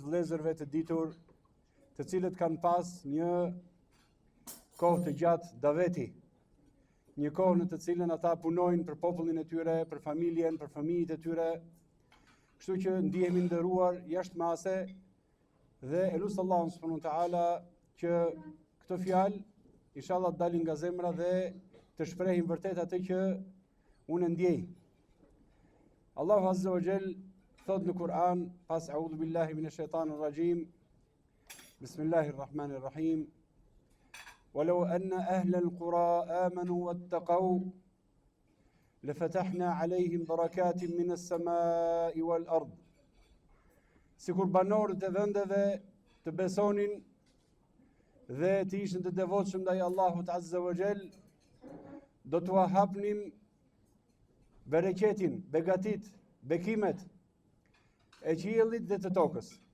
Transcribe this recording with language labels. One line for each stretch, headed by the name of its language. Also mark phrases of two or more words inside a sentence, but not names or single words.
Albanian: vëllezërve të ditur, të cilët kanë pas një kohë të gjatë daveti, një kohë në të cilën ata punojnë për popullin e tyre, për familjen, për fëmijët e tyre, kështu që ndihemi nderuar jashtë mase dhe e lusë Allahun
Arabic: سبحانه وتعالى
Albanian: që këto fjalë inshallah të dalin nga zemra dhe të shprehin vërtet atë që unë ndjej. Allahu
Arabic: عز وجل
Albanian: thot në Kur'an, pas
Arabic: أعوذ بالله من الشيطان الرجيم,
Albanian: Bismillahirrahmanirrahim,
Arabic: "ولو أن أهل القرى آمنوا واتقوا لفتحنا عليهم بركات من السماء والأرض."
Albanian: Sikur banorët e vendeve të besonin dhe të ishin të devotshëm ndaj Allahut
Arabic: عز وجل,
Albanian: do t'u hapnim bereqetin, begatit, bekimet e qiellit dhe të tokës.